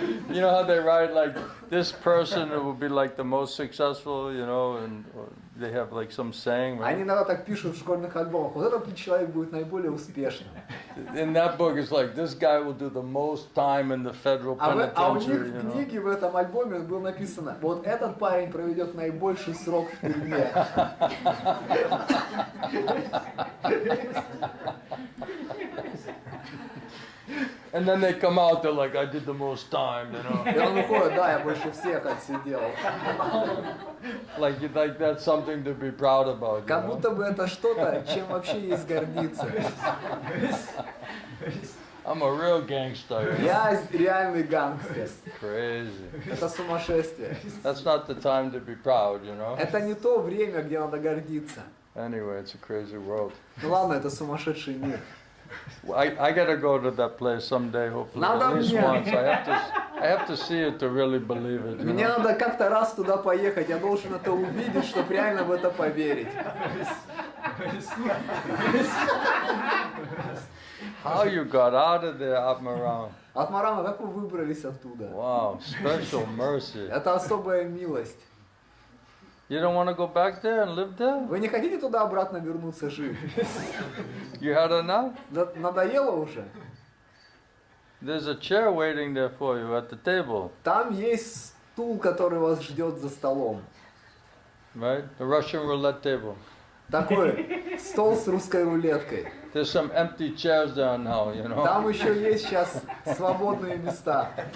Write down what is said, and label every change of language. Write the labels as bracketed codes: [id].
[en] You know how they write like this person will be like the most successful, and they have like some saying, right? [ru] Они иногда так пишут в школьных альбомах. Вот этот человек будет наиболее успешным. [en] In that book, it's like this guy will do the most time in the federal [ru] А у них [en] penitentiary, [ru] в книге, в этом альбоме было написано: вот этот парень проведет наибольший срок в тюрьме. [en] And then they come out, they're like, I did the most time, [ru] И он выходит: да, я больше всех отсидел. [en] Like that's something to be proud about. [ru] Как будто бы это что-то, чем вообще есть гордиться. [en] I'm a real gangster. [ru] Я реальный гангстер. [en] Crazy. [ru] Это сумасшествие. [en] That's not the time to be proud, [ru] Это не то время, где надо гордиться. [en] Anyway, it's a crazy world. [ru] Ну ладно, это сумасшедший мир. [en] I gotta go to that place someday, hopefully, [ru] Надо [en] at least [ru] мне. [en] once. I have to see it to really believe it. [ru] Мне надо как-то раз туда поехать, я должен это увидеть, чтобы реально в это поверить. [en] How you got out of there, Atmaram? [ru] Атмарама, как вы выбрались оттуда? [en] Wow, special mercy. [ru] Это особая милость. [en] You don't want to go back there and live there? [ru] Вы не хотите туда обратно вернуться жить? [en] You had enough? [ru] Надоело уже? [en] There's a chair waiting there for you at the table, [ru] Там есть стул, который вас ждет за столом. [en] right? The Russian roulette table. [ru] Такой стол с русской рулеткой. [en] There's some empty chairs there now, [ru] Там еще есть сейчас свободные места.